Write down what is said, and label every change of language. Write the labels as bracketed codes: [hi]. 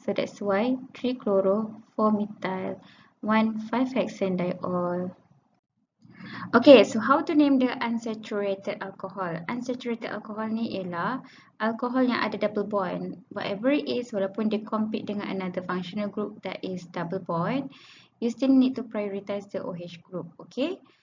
[en] So, that's why 3-chloro-4-methyl, 1,5-hexane diol. Okay, so how to name the unsaturated alcohol? [ms] Unsaturated alcohol ni ialah alkohol yang ada double bond. [en] Whatever it is, [ms] walaupun dia compete dengan [en] another functional group that is double bond, you still need to prioritize the OH group, okay?